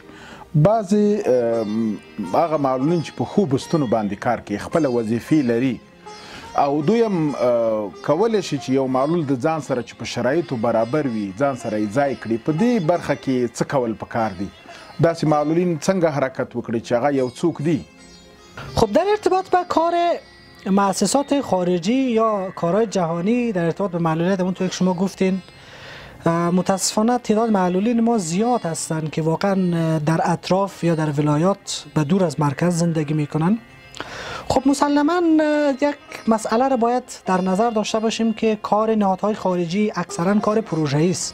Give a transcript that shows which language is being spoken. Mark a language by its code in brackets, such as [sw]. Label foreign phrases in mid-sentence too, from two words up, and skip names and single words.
[ps] بعضې هغه معلولین چې په ښو بستونو باندې کار کوي، خپله وظیفې لري او دوی هم کولی شي چې یو معلول د ځان سره چې په شرایطو برابر وي ځان سره یې ځای کړي. په دې برخه کې څه کول پکار دي؟ داسې معلولین څنګه حرکت وکړي چې هغه یو څوک دي؟ [fa] خب در ارتباط به کار مؤسسات خارجی یا کارهای جهانی در ارتباط به معلولیت، همونطور که شما گفتین، متاسفانه تعداد معلولین ما زیاد هستند که واقعا در اطراف یا در ولایات به دور از مرکز زندگی میکنن خب مسلما یک مسئله را باید در نظر داشته باشیم که کار نهادهای خارجی اکثرا کار پروژه‌ای است.